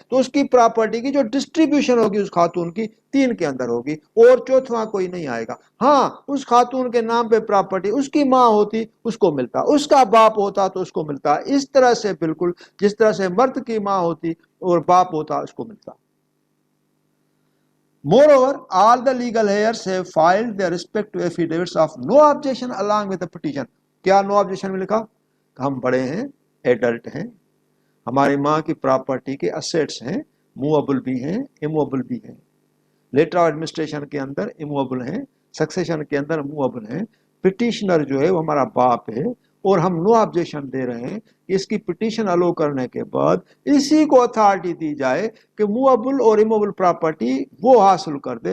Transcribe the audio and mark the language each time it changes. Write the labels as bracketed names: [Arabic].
[Urdu] تو اس کی پراپرٹی کی جو ڈسٹریبیوشن ہوگی اس خاتون کی 3 کے اندر ہوگی، اور چوتھواں کوئی نہیں آئے گا. ہاں اس خاتون کے نام پہ پراپرٹی اس کی ماں ہوتی اس کو ملتا، اس کا باپ ہوتا تو اس کو ملتا. اس طرح سے بالکل جس طرح سے مرد کی ماں ہوتی اور باپ ہوتا اس کو ملتا. [English] Moreover, all the legal heirs have filed their respective affidavits of no objection along with the petition. [Urdu] کیا نو آبجیکشن میں لکھا؟ کہ ہم بڑے ہیں، ایڈلٹ ہیں، ہماری ماں کی پراپرٹی کے اسیٹس ہیں، موویبل بھی ہیں، اموویبل بھی ہیں. لیٹر آف ایڈمنسٹریشن کے اندر اموویبل ہیں، سکسیشن کے اندر موویبل ہیں. پٹیشنر جو ہے وہ ہمارا باپ ہے، اور ہم نو آبجیکشن دے رہے ہیں کہ اس کی پٹیشن الو کرنے کے بعد اسی کو اتھارٹی دی جائے کہ موویبل اور اموویبل پراپرٹی وہ حاصل کر دے.